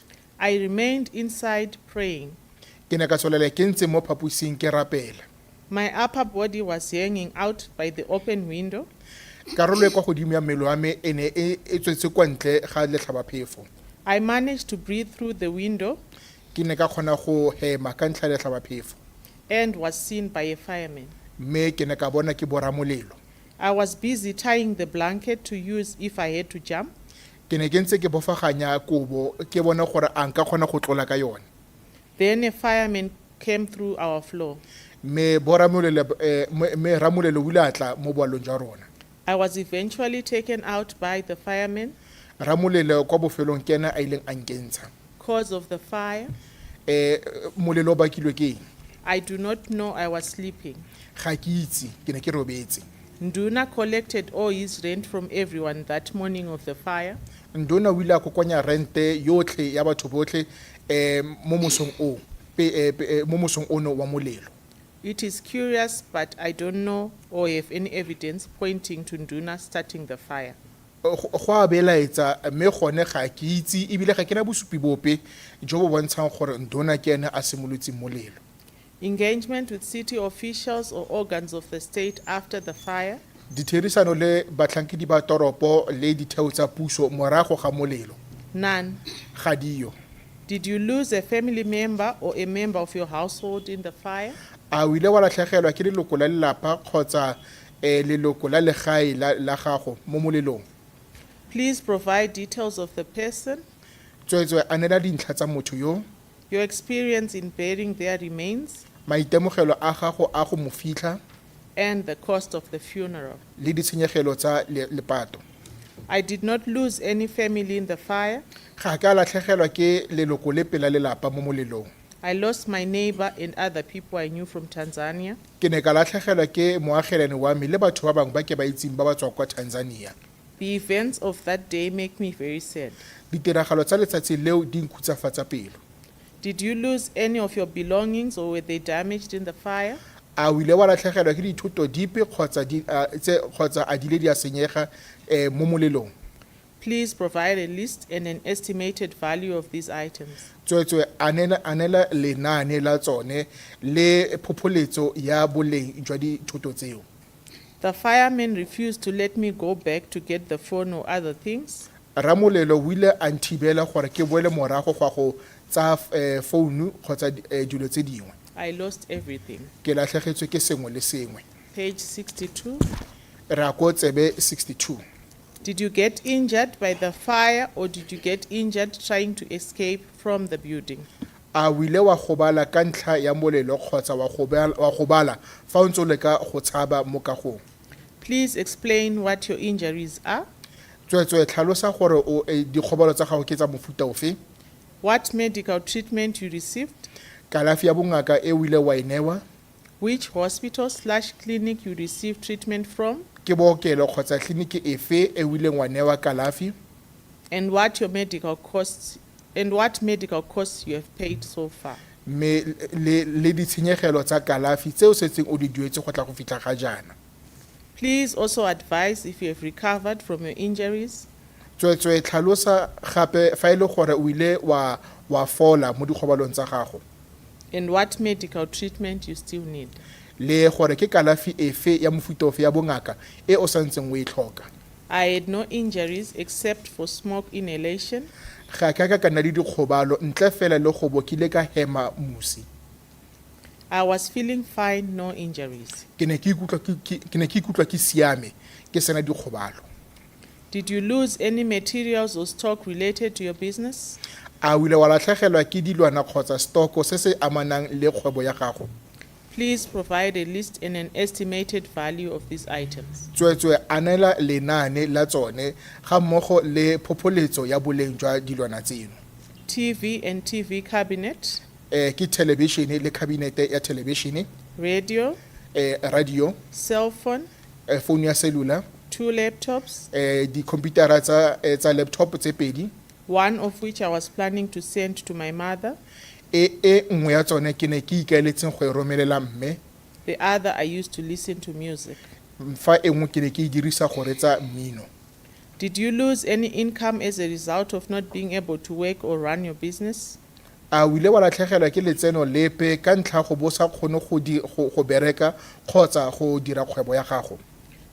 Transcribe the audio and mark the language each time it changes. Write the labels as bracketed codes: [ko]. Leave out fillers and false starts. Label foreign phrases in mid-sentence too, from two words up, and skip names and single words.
[en] I remained inside praying. [tn] Ke ne ka tswelela ke ntse mo phaposing ke rapela. [en] My upper body was hanging out by the open window. [tn] Karolo e kwa godimo ya mmele wa me e ne e tswetse kwa ntle ga letlhabaphefo. [en] I managed to breathe through the window [tn] ke ne ka kgona go hema ka ntlha ya letlhabaphefo [en] and was seen by a fireman. [tn] mme ke ne ka bona ke boramolelo. [en] I was busy tying the blanket to use if I had to jump. [tn] Ke ne ke ntse ke bofaganya kobo ke bona gore a nka kgona go tlola ka yone [en] Then a fireman came through our floor. [tn] mme ramolelo o ile a tla mo boalong jwa rona. [en] I was eventually taken out by the fireman [tn] Ramolelo kwa bofelong ke ena a ileng a nkentsha. [en] cause of the fire. [tn] Molelo o bakilwe ke eng? [en] I do not know, I was sleeping. [tn] Ga ke itse ke ne ke robetse. [en] Nduna collected all his rent from everyone that morning of the fire. [tn] Ndona o ile a kokoanya rente yotlhe ya batho botlhe mo mosong ono wa molelo. [en] It is curious, but I don't know or have any evidence pointing to Nduna starting the fire. [tn] Go a belaetsa mme gone ga ke itse ebile ga ke na bosupi bope jo bo bontshang gore Ndona ke ene a simolotseng molelo. [en] Engagement with city officials or organs of the state after the fire. [tn] Ditherisano le batlhankedi ba toropo le ditheo tsa puso morago ga molelo [en] None. [tn] ga dio. [en] Did you lose a family member or a member of your household in the fire? [tn] A o ile wa latlhegelwa ke leloko la lelapa kgotsa leloko la legae la gago mo molelong? [en] Please provide details of the person, [tn] Tsweetswe a nela dintlha tsa motho yo, [en] your experience in burying their remains, [tn] maitemogelo a gago a go mo fitlha [en] and the cost of the funeral. [tn] le ditshenyegelo tsa lepato. [en] I did not lose any family in the fire. [tn] Ga ka latlhegelwa ke leloko le pela lelapa mo molelong. [en] I lost my neighbor and other people I knew from Tanzania. [tn] Ke ne ka latlhegelwa ke moagelane wa me le batho ba bangwe ba ke ba itseng ba ba tswa kwa Tanzania. [en] The events of that day make me very sad. [tn] Ditiragalo tsa letsatsi leo di nkhutsafatsa pelo. [en] Did you lose any of your belongings or were they damaged in the fire? [tn] A o ile wa latlhegelwa ke dithoto dipe kgotsa a dile di a senyega mo molelong? [en] Please provide a list and an estimated value of these items. [tn] Tsweetswe anela lenaane la tsone le phopholetso ya boleng jwa dithoto tseo. [en] The fireman refused to let me go back to get the phone or other things. [tn] Ramolelo o ile a nthibela gore ke boele morago gwa go tsa founu kgotsa dilo tse dingwe. [en] I lost everything. [tn] Ke latlhegetswe ke sengwe le sengwe. [en] Page 62. [tn] Re a ko tsebe 62. [en] Did you get injured by the fire or did you get injured trying to escape from the building? [tn] A o ile wa gobala ka ntlha ya molelo kgotsa wa gobala fa o ntse o leka go tshaba mo kagong? [en] Please explain what your injuries are. [tn] Tsweetswe tlhalosa gore dikgobalo tsa gago ke tsa mofuta ofe? [en] What medical treatment you received. [tn] Kalafi ya bongaka e o ile wa e newa? [en] Which hospital/clinic you received treatment from. [tn] Ke bookelo kgotsa tleliniki efe e o ileng wa newa kalafi? [en] And what medical costs you have paid so far. [tn] Me le ditshenyegelo tsa kalafi tse o setseng o di duetse go tla go fitlha ga jaana. [en] Please also advise if you have recovered from your injuries. [tn] Tsweetswe tlhalosa gape fa e le gore o ile wa fola mo dikgobalong tsa gago [en] And what medical treatment you still need. [tn] le gore ke kalafi efe ya mofuta ofe ya bongaka e o santseng o e tlhoka. [en] I had no injuries except for smoke inhalation. [tn] Ga ka ka nna le dikgobalo ntle fela le go bo ke ile ka hema musi. [en] I was feeling fine, no injuries. [tn] Ke ne ke ikutlwa ke siame ke sena dikgobalo. [en] Did you lose any materials or stock related to your business? [tn] A o ile wa latlhegelwa ke dilwana kgotsa stoko se se amanang le kgwebo ya gago? [en] Please provide a list and an estimated value of these items. [tn] Tsweetswe anela lenaane la tsone ga mmogo le phopholetso ya boleng jwa dilwana tseno. [en] TV and TV cabinet, [tn] Ke television le kabinete ya television, [en] radio, [tn] radio, [en] cell phone, [tn] phone ya cellular, [en] 2 laptops, [tn] di computer tsa laptop tse pedi, [en] one of which I was planning to send to my mother. [tn] nngwe ya tsone ke ne ke ikaeletseng go e romelela mme, [en] The other I used to listen to music. [tn] fa nngwe ke ne ke e dirisa go retsa mmino. [en] Did you lose any income as a result of not being able to work or run your business? [tn] A o ile wa latlhegelwa ke letseno lepe ka ntlha go bo sa kgone go bereka kgotsa go dira kgwebo ya gago?